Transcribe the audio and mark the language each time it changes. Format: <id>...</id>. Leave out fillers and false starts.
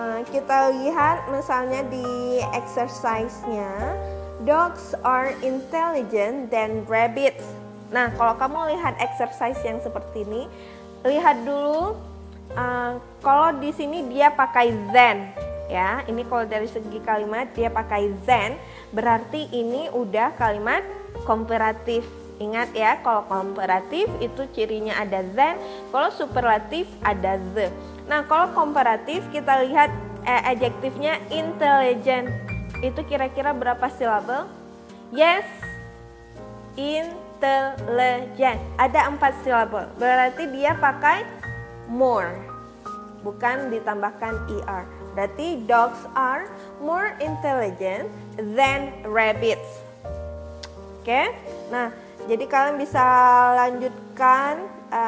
<id>Kita lihat misalnya di exercise-nya.</id> <en>Dogs are intelligent than rabbits.</en> <id>Nah, kalau kamu lihat exercise yang seperti ini, lihat dulu kalau di sini dia pakai than, ya. Ini kalau dari segi kalimat dia pakai than, berarti ini udah kalimat komparatif. Ingat ya, kalau komparatif itu cirinya ada than, kalau superlatif ada the. Nah, kalau komparatif kita lihat adjektifnya intelligent. Itu kira-kira berapa silabel? Yes, intelligent. Ada 4 silabel. Berarti dia pakai more, bukan ditambahkan er. Berarti</id> <en>dogs are more intelligent than rabbits.</en> <id>Oke, nah jadi kalian bisa lanjutkan.</id>